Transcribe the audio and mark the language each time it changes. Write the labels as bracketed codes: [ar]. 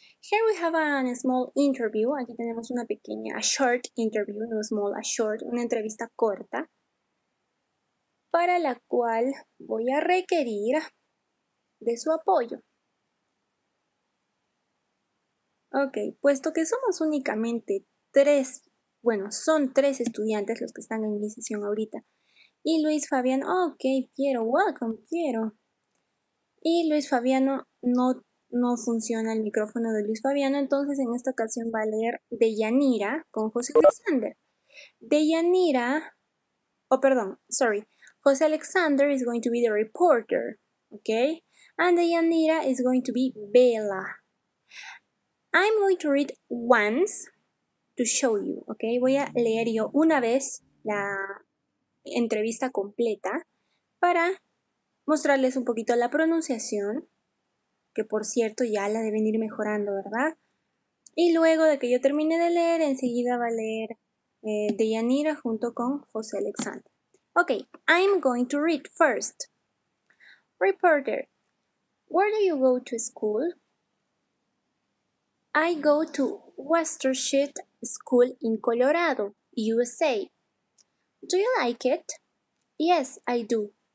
[en] Here we have a small interview. [es] Aquí tenemos una pequeña, [en] a short interview, no small, a short, [es] una entrevista corta, para la cual voy a requerir de su apoyo. Ok, puesto que somos únicamente 3, bueno, son 3 estudiantes los que están en mi sesión ahorita. Y Luis Fabiano, ok, Piero, [en] welcome, [es] Piero. Y Luis Fabiano no funciona el micrófono de Luis Fabiano, entonces en esta ocasión va a leer Deyanira con José Alexander. [en] Deyanira, José Alexander is going to be the reporter, okay? And Deyanira is going to be Bella. I'm going to read once to show you, okay? [es] Voy a leer yo una vez la entrevista completa para mostrarles un poquito la pronunciación, que por cierto ya la deben ir mejorando, ¿verdad? Y luego de que yo termine de leer, enseguida va a leer Deyanira junto con José Alexander. [en] Okay, I'm going to read first. Reporter, where do you go to school? I go to Westershit School in Colorado, USA. Do you like it? Yes, I do.